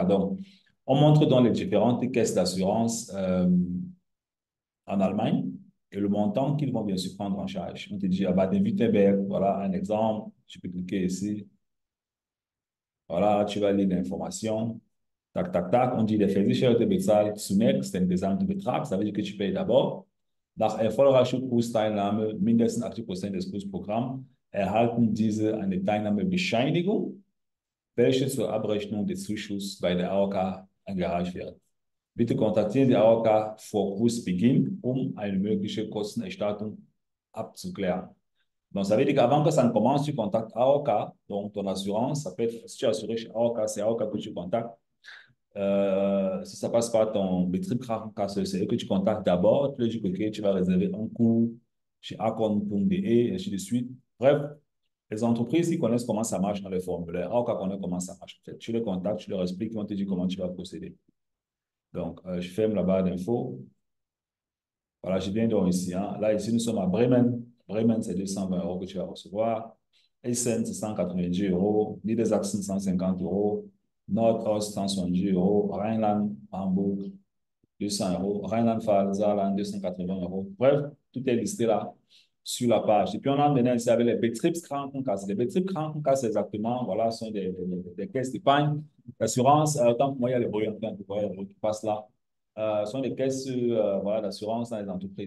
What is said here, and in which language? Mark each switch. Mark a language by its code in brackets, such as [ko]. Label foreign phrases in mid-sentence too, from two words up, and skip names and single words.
[fr] Donc, on montre dans les différentes caisses d'assurance en Allemagne et le montant qu'ils vont bien sûr prendre en charge. On te dit, à Baden-Württemberg, voilà un exemple. Tu peux cliquer ici. Voilà, tu vas lire l'information. Tac, tac, tac. On dit, les [de] Versicherung bezahlt zunächst den Gesamtbetrag. [fr] Ça veut dire que tu payes d'abord. [de] Nach erfolgreicher Kursteilnahme mindestens 80% des Kursprogramms erhalten diese eine Teilnahmebescheinigung, welche zur Abrechnung des Zuschusses bei der AOK eingereicht wird. Bitte kontaktieren die AOK vor Kursbeginn, um eine mögliche Kostenerstattung abzuklären. [fr] Donc, ça veut dire qu'avant que ça ne commence, tu contactes AOK, donc ton assurance, ça peut être, si tu es assuré chez AOK, c'est AOK que tu contactes Si ça passe par ton Betriebskrankenkasse, c'est eux que tu contactes d'abord, tu leur dis que ok, tu vas réserver un cours chez Acon.de et ainsi de suite. Bref, les entreprises qui connaissent comment ça marche dans les formulaires, AOCA connaît comment ça marche. En fait, tu les contactes, tu leur expliques, ils vont te dire comment tu vas procéder. Donc, je ferme la barre d'infos. Voilà, je viens donc ici. Hein. Là, ici, nous sommes à Bremen. Bremen, c'est 220 euros que tu vas recevoir. Essen, c'est 190 euros. Niedersachsen, 150 euros. Nordost, 170 euros. Rheinland, Hambourg, 200 euros. Rheinland-Pfalz, Saarland, 280 euros. Bref, tout est listé là sur la page. Et puis, on a maintenant ici avec les Betriebskrankenkasse. Les Betriebskrankenkasse, exactement, voilà, sont des caisses d'épargne, d'assurance. Tant que moi, il y a les bruits en train de qui passent là. Sont des caisses voilà, d'assurance dans les entreprises.